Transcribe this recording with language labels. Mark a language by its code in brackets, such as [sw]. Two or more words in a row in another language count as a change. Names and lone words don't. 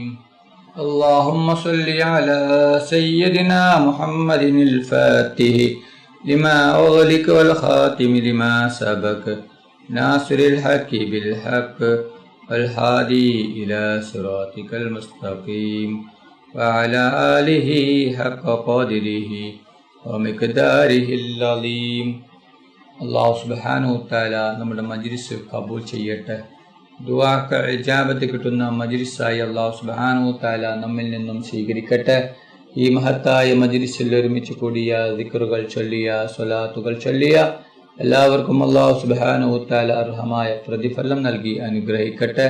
[ar] اللهم صل على سيدنا محمد الفاتح لما أغلق والخاتم لما سبق ناصر الحق بالحق الهادي إلى صراطك المستقيم وعلى آله حق قدره ومقداره العظيم. الله سبحانه وتعالى [ml] നമ്മുടെ മജ്ലിസ് കബൂൽ ചെയ്യട്ടെ. ദുആക്ക് ഇജാബത്ത് കിട്ടുന്ന മജ്ലിസായി [ar] الله سبحانه تعالى [ml] നമ്മിൽ നിന്നും സ്വീകരിക്കട്ടെ. ഈ മഹത്തായ മജ്ലിസിൽ ഒരുമിച്ച് കൂടിയ ദിക്റുകൾ ചൊല്ലിയ സ്വലാത്തുകൾ ചൊല്ലിയ എല്ലാവർക്കും [ar] الله سبحانه تعالى [ml] അർഹമായ പ്രതിഫലം നൽകി അനുഗ്രഹിക്കട്ടെ.